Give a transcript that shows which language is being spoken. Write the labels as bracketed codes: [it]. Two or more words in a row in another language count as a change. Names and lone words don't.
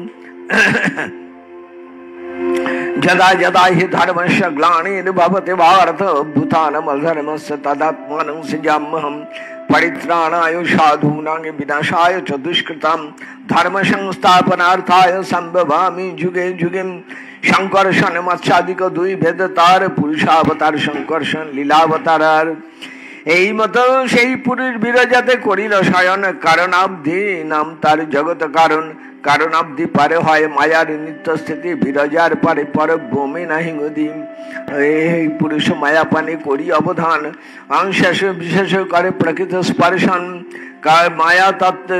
[sa] जदा जदा हि धर्मस्य ग्लानिर्भवति भारत भूतानाम् अधर्मस्य तदात्मानं सृजाम्यहम् परित्राणाय साधूनां विनाशाय च दुष्कृतां धर्म संस्थापनार्थाय संभवामि जुगे जुगे [bn] সংকর্ষণ মৎস্যাদিক দুই ভেদ তার পুরুষাবতার সংকর্ষণ লীলাবতার এই মতো সেই পুরুষ বিরাজাতে করিল শয়ন কারণাবধি নাম তার জগৎ কারণ কারণাবধি পারে হয় মায়ার নিত্য স্থিতি বিরাজার পারে পর ভূমি নাহি গতি এই পুরুষ মায়া পানে করি অবধান অংশেষ বিশেষ করে প্রকৃত স্পর্শন মায়া তত্ত্বের